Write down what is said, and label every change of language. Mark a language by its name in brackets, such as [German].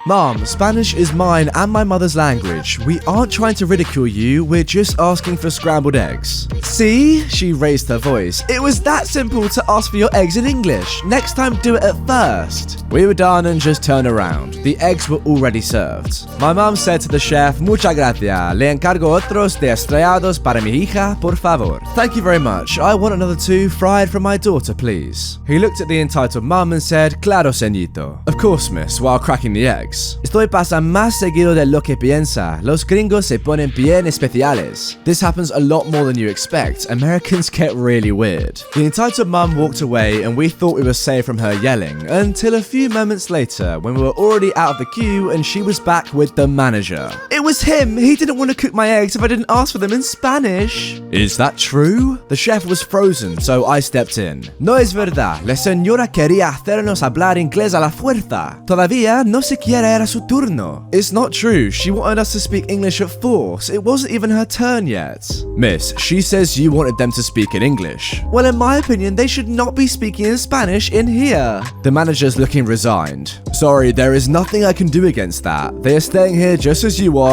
[English] "Mom, Spanish is mine and my mother's language. We aren't trying to ridicule you, we're just asking for scrambled eggs." "See?" She raised her voice. "It was that simple to ask for your eggs in English. Next time, do it at first." We were done and just turned around. The eggs were already served. My mum said to the chef, [Spanish] "Muchas gracias. Le encargo otros de estrellados para mi hija, por favor." [English] "Thank you very much. I want another 2 fried for my daughter, please." He looked at the entitled mum and said, [Spanish] "Claro, señorito." [English] "Of course, miss," while cracking the eggs. [Spanish] "Estoy pasa más seguido de lo que piensa. Los gringos se ponen bien especiales." [English] This happens a lot more than you expect. Americans get really weird. The entitled mum walked away and we thought we were safe from her yelling, until a few moments later when we were already out of the queue and she was back with the manager. "It was him. He didn't want to cook my eggs if I didn't ask for them in Spanish." "Is that true?" The chef was frozen, so I stepped in. [Spanish] "No es verdad. La señora quería hacernos hablar inglés a la fuerza. Todavía no siquiera era su turno." [English] "It's not true. She wanted us to speak English at force. It wasn't even her turn yet." "Miss, she says you wanted them to speak in English." "Well, in my opinion, they should not be speaking in Spanish in here." The manager's looking resigned. "Sorry, there is nothing I can do against that. They are staying here just as you are,